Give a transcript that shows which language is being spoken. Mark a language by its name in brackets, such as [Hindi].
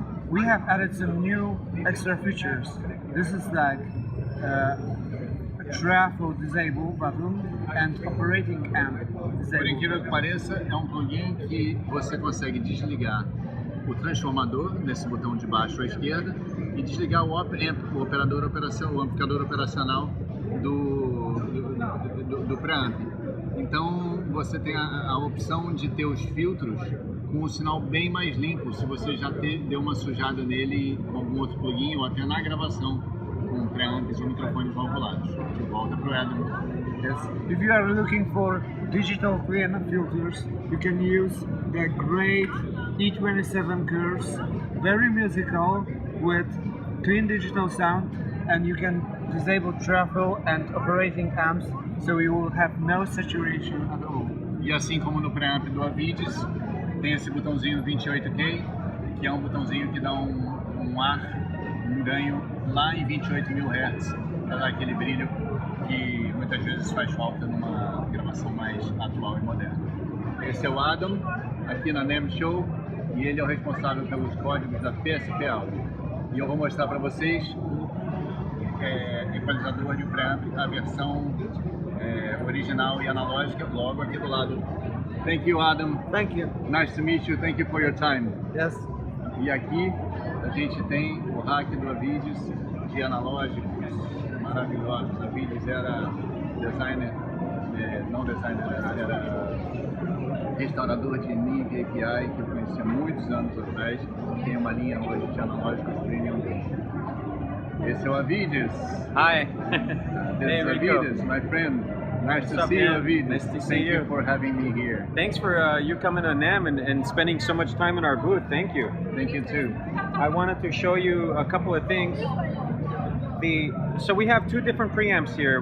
[English] We have added some new extra features. This is like a trafo disable button and operating amp disable. [Portuguese] Por incrível que pareça, é um plugin que você consegue desligar o transformador nesse botão de baixo à esquerda e desligar o op-amp, o amplificador operacional do preamp. Então você tem a opção de ter os filtros com um sinal bem mais limpo, se você já deu uma sujada nele com algum outro plugin ou até na gravação com preamps ou microfones valvulados. De volta pro Adam. [English] Yes. If you are looking for digital clean filters, you can use the great E27 curves, very musical with clean digital sound, and you can disable trafo and operating amps, so you will have no saturation at all. [Portuguese] E assim como no preamp do Avedis, tem esse botãozinho 28K, que é um botãozinho que dá um ar, um ganho lá em 28.000 Hz, para dar aquele brilho que muitas vezes faz falta numa gravação mais atual e moderna. Esse é o Adam, aqui na NAMM Show, e ele é o responsável pelos códigos da PSP Audio. E eu vou mostrar para vocês o equalizador de preamp, a versão original e analógica, logo aqui do lado. [English] Thank you, Adam. Thank you. Nice to meet you. Thank you for your time. Yes. [Portuguese] E aqui a gente tem o hack do Avedis de analógicos maravilhosos. Avedis era designer, não designer, era restaurador de NEVE API que eu conheci há muitos anos atrás. Tem uma linha hoje de analógicos premium. Esse é o Avedis. [English] Hi. This is Avedis, my friend. Nice to see you, Avedis. Nice to see Thank you. you for having me here. Thanks for you coming to NAMM and spending so much time in our booth. Thank you. Thank you too. I wanted to show you a couple of things. So we have two different preamps here.